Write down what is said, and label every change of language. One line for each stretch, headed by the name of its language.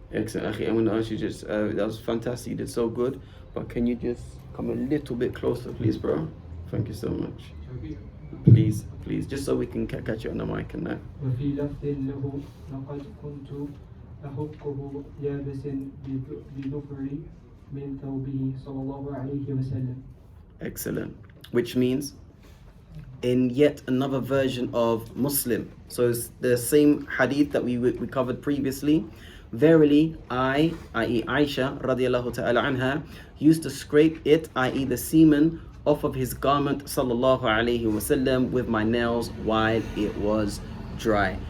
English: Excellent, akhi. I'm going to ask you just, that was fantastic, you did so good, but can you just come a little bit closer, please, bro? Thank you so much. Please, just so we can catch you on the mic and that.
Arabic: وفي لفظ له لقد كنت أحكه يابس بظفري من ثوبه صلى الله عليه وسلم.
English: Excellent. Which means, in yet another version of Muslim, so it's the same hadith that we covered previously. Verily, i.e. Aisha radiallahu ta'ala anha, used to scrape it, i.e. the semen, off of his garment sallallahu alayhi wasallam with my nails while it was dry.